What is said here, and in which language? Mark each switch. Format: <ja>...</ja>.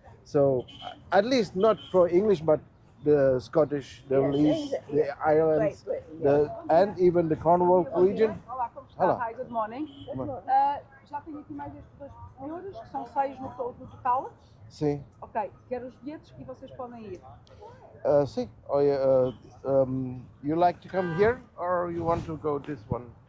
<en>So at least not for English, but the Scottish, the Yes, Welsh, England, the yeah. Irelands, Great Britain, and even the Cornwall region.</en> <pt>Olá, como está? Olá.</pt> <en>Hi, good morning. Good morning.</en> <pt>Já tenho aqui mais estes dois senhores, que são 6 no total. Sim. Ok, quero os bilhetes e vocês podem ir. Sim.</pt> <en>Oh, yeah, you like to come here or you want to go this one?</en>